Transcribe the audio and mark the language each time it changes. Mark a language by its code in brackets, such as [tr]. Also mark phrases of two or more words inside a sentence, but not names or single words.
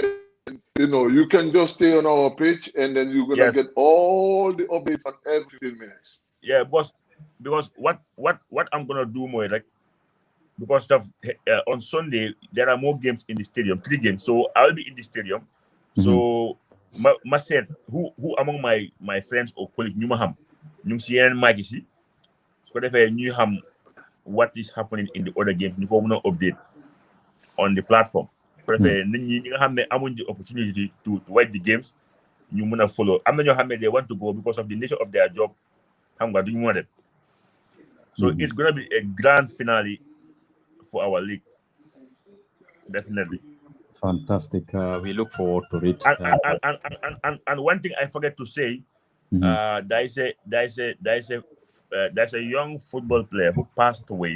[en] And, you know, you can just stay on our page, and then you're gonna get all the updates on every 15 minutes. Yeah, because what I'm gonna do more like. Because on Sunday there are more games in the stadium, 3 games. So I'll be in the stadium. So ma said who among my friends or colleagues [wo] ñu ma xam ñu ngi si yeneen mag yi si su ko defee ñuy xam [en] what is happening in the other games [wo] ñu ko mën a [en] update on the platform. [wo] Su ko defee nit ñi nga xam ne amuñ [en] the opportunity to watch the games [wo] ñu mën a follow. Am na ñoo xam ne [en] they want to go because of the nature of their job [wo] xam nga duñu mën a dem. [en] So it's gonna be a grand finale for our league, definitely. Fantastic. We look forward to it. And one thing I forget to say, there's a young football player who passed away.